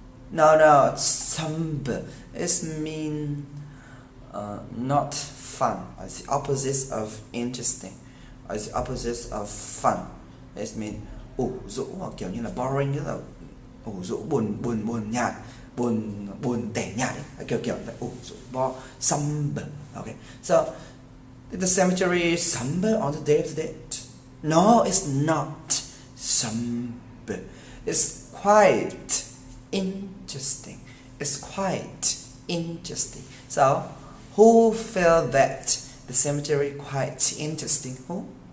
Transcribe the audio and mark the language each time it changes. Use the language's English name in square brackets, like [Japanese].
[English] No, somber. It mean not fun. It's the opposite of interesting. It's the opposite of fun. It mean [Vietnamese] ủ rũ hoặc kiểu như là boring, tức là ủ rũ, buồn nhạt, buồn tẻ nhạt ấy. Kiểu là ủ rũ, somber. [English] Okay, so the cemetery is somber on the Day of the Dead. No, it's not somber. It's quite interesting. It's quite interesting. So, who felt that the cemetery quite interesting? Who?